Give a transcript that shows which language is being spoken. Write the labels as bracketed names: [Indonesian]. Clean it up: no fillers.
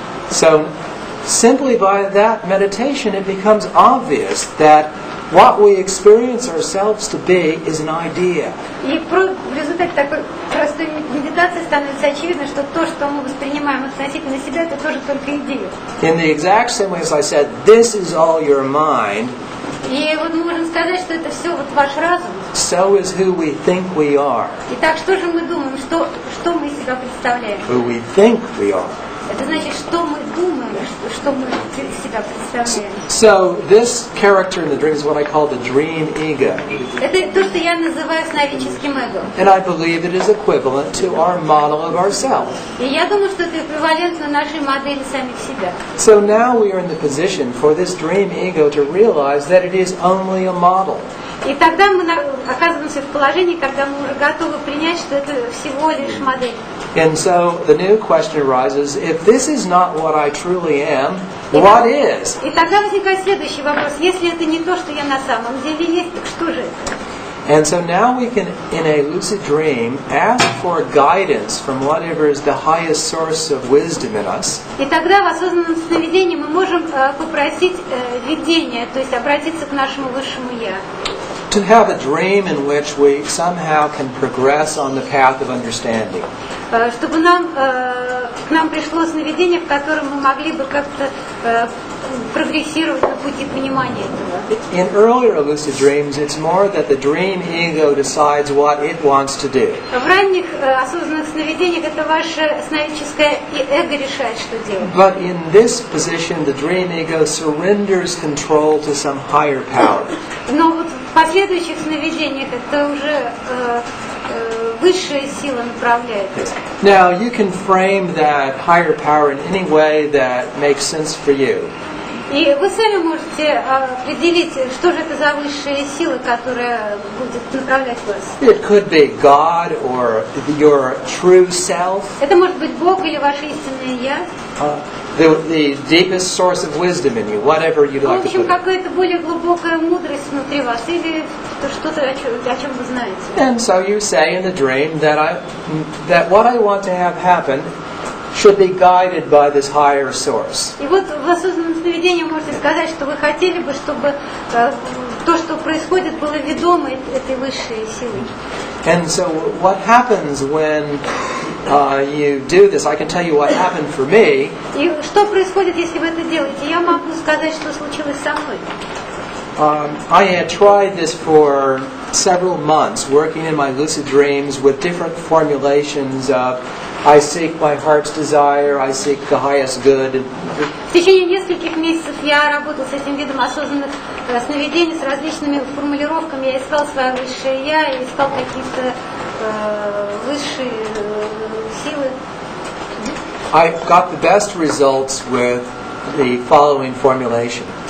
[English] So, simply by that meditation, it becomes obvious that what we experience ourselves to be is an idea. [Russian] И в результате такой простой медитации становится очевидно, что то, что мы воспринимаем относительно себя, это тоже только идея. [English] In the exact same way as I said, this is all your mind. [Russian] И вот мы можем сказать, что это все вот ваш разум. [English] So is who we think we are. [Russian] Итак, что же мы думаем, что мы из себя представляем? [English] Who we think we are. [Russian] Это значит, что мы думаем, что мы из себя представляем. [English] So this character in the dream is what I call the dream ego. [Russian] Это то, что я называю сновидческим эго. [English] And I believe it is equivalent to our model of ourselves. [Russian] И я думаю, что это эквивалентно нашей модели самих себя. [English] So now we are in the position for this dream ego to realize that it is only a model. [Russian] И тогда мы оказываемся в положении, когда мы уже готовы принять, что это всего лишь модель. [English] And so the new question arises, if this is not what I truly am, what is? [Russian] И тогда возникает следующий вопрос. Если это не то, что я на самом деле есть, так что же это? [English] And so now we can, in a lucid dream, ask for guidance from whatever is the highest source of wisdom in us. [Russian] И тогда в осознанном сновидении мы можем попросить видения, то есть обратиться к нашему высшему я. [English] To have a dream in which we somehow can progress on the path of understanding. [Russian] Чтобы к нам пришло сновидение, в котором мы могли бы как-то прогрессировать на пути понимания этого. [English] In earlier lucid dreams, it's more that the dream ego decides what it wants to do. [Russian] В ранних осознанных сновидениях это ваше сновидческое эго решает, что делать. [English] But in this position, the dream ego surrenders control to some higher power. [Russian] Но вот в последующих сновидениях это уже высшая сила направляет. [English] Now, you can frame that higher power in any way that makes sense for you. [Russian] И вы сами можете определить, что же это за высшая сила, которая будет направлять вас. [English] It could be God or your true self. [Russian] Это может быть Бог или ваше истинное я. [English] The deepest source of wisdom in you, whatever you'd like [Russian] В [English] to [Russian] общем, [English] put it. [Russian] какая-то более глубокая мудрость внутри вас, или что-то, о чем вы знаете. [English] And so you say in the dream that what I want to have happen should be guided by this higher source. [Russian] И вот в осознанном сновидении можете сказать, что вы хотели бы, чтобы то, что происходит, было ведомо этой высшей силой. [English] And so what happens when you do this, I can tell you what happened for me. [Russian] И что происходит, если вы это делаете? Я могу сказать, что случилось со мной. [English] I had tried this for several months, working in my lucid dreams with different formulations of I seek my heart's desire, I seek the highest good. [Russian] В течение нескольких месяцев я работал с этим видом осознанных сновидений, с различными формулировками. Я искал свое высшее я, я искал какие-то высшие силы. [English] I got the best results with the following formulation.